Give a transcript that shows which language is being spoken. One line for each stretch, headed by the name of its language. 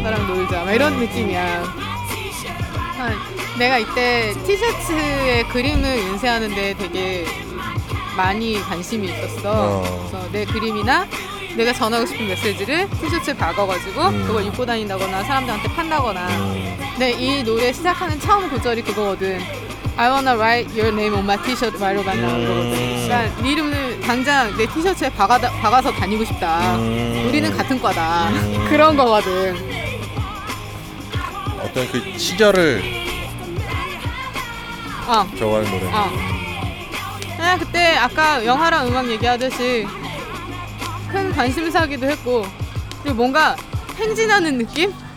Korean: 나랑 놀자 막 이런 느낌이야. 아, 내가 이때 티셔츠에 그림을 인쇄하는데 되게 많이 관심이 있었어. 그래서 내 그림이나 내가 전하고 싶은 메시지를 티셔츠에 박아가지고 그걸 입고 다닌다거나 사람들한테 판다거나. 근데 이 노래 시작하는 처음 구절이 그거거든.
English: I wanna write your name on my t-shirt right about now.
Korean: 그러니까 네 이름을 당장 내 티셔츠에 박아서 다니고 싶다. 우리는 같은 과다. 그런 거거든. 어떤 그 시절을 좋아하는 노래. 아, 그때 아까 영화랑 음악 얘기하듯이 큰 관심사기도 했고 그리고 뭔가 행진하는 느낌?